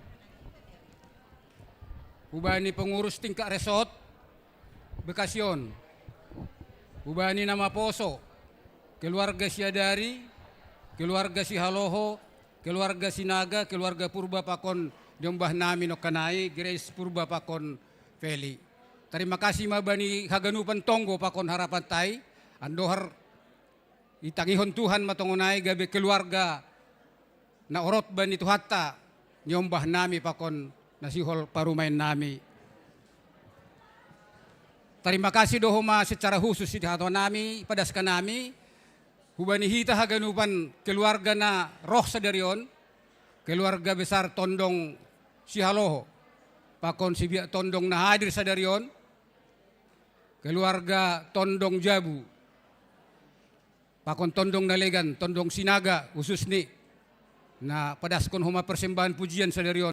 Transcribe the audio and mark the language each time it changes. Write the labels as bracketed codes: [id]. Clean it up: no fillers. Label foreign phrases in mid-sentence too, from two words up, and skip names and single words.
[bts] hubani pengurus tingkat resort Bekasyon hubani nama Poso keluarga Siadari keluarga Sihaloho keluarga Sinaga keluarga Purba pakon nyombah nami no kanay Grace Purba pakon Feli. [id] Terima kasih [bts] mabani haganupan tonggo pakon harapan tay andohar itangihon Tuhan matongonay gabi keluarga na orot bani Tuhata nyombah nami pakon nasihol parumain nami. [id] Terima kasih [bts] dohoma [id] secara khusus di hati [bts] nami padaskan nami hubani hita haganupan keluarga na roh sadarion [id] keluarga besar [bts] Tondong Sihaloho pakon sibia Tondong na hadir sadarion keluarga Tondong Jabu pakon Tondong Nalegan, Tondong Sinaga, khusus ni na padaskon homa persembahan pujian sadarion.